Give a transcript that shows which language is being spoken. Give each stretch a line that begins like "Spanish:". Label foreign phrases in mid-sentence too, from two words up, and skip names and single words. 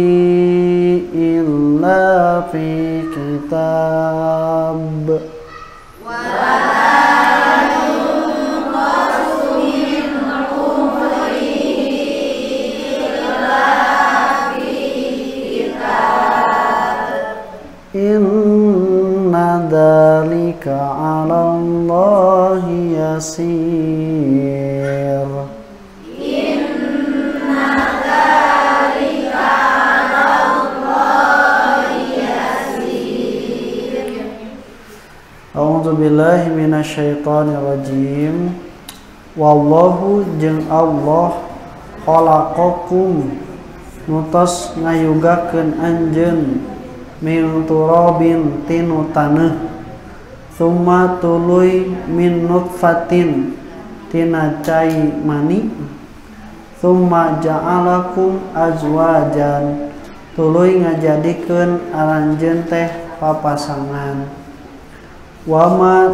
Arabic: إلا في كتاب إن ذلك على الله يسير. إن ذلك على الله يسير. أعوذ بالله من الشيطان الرجيم.
Sundanese: Wallahu jeung Allah khalaqakum nutos ngayugakeun anjeun
Arabic: من تراب
Sundanese: tinu taneuh summa tuluy
Arabic: من نطفة
Sundanese: tina cai mani
Arabic: ثم جعلكم أزواجا
Sundanese: tuluy ngajadikeun aranjeun teh papasangan
Arabic: وما